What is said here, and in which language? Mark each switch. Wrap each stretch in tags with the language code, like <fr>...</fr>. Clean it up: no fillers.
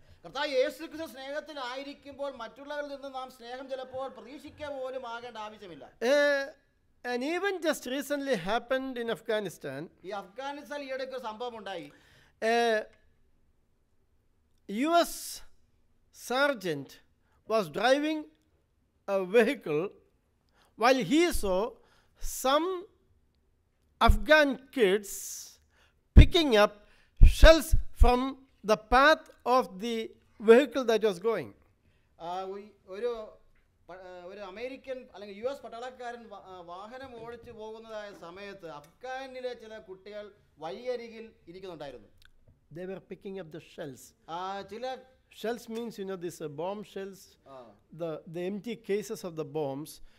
<ml>കർത്താവ് യേശുക്രിസ്തു സ്നേഹത്തിലായിരിക്കുമ്പോൾ മറ്റുള്ളവരിൽ നിന്ന് നാം സ്നേഹം ചിലപ്പോൾ പ്രതീക്ഷിക്കുക പോലും ആകേണ്ട ആവശ്യമില്ല.</ml> <en>An event just recently happened in Afghanistan.</en> <ml>ഈ അഫ്ഗാനിസ്ഥാൻ ഈയിടയ്ക്ക് ഒരു സംഭവം ഉണ്ടായി.</ml> <en>A US sergeant was driving a vehicle while he saw some Afghan kids picking up shells from the path of the vehicle that was going.</en> <ml>ഒരു American അല്ലെങ്കിൽ US പട്ടാളക്കാരൻ വാഹനം ഓടിച്ചു പോകുന്നതായ സമയത്ത് അഫ്ഗാനിലെ ചില കുട്ടികൾ വഴിയരികിൽ ഇരിക്കുന്നുണ്ടായിരുന്നു.</ml> <en>They were picking up the shells.</en> <ml>ചില</ml> <en>Shells means, you know, these bomb shells, the empty cases of the bombs.</en>